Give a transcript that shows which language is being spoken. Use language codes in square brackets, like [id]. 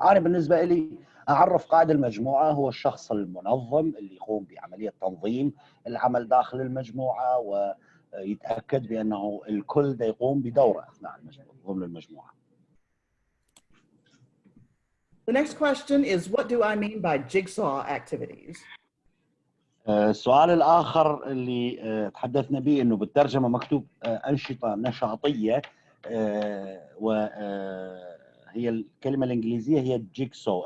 [ar] أنا بالنسبة لي أعرف قائد المجموعة هو الشخص المنظم اللي يقوم بعملية تنظيم العمل داخل المجموعة ويتأكد بأنه الكل يقوم بدوره أثناء ضمن المجموعة. [en] The next question is, what do I mean by jigsaw activities? [ar] السؤال الآخر اللي تحدثنا به إنه بالترجمة مكتوب أنشطة نشاطية وهي الكلمة الإنجليزية هي جيكسو.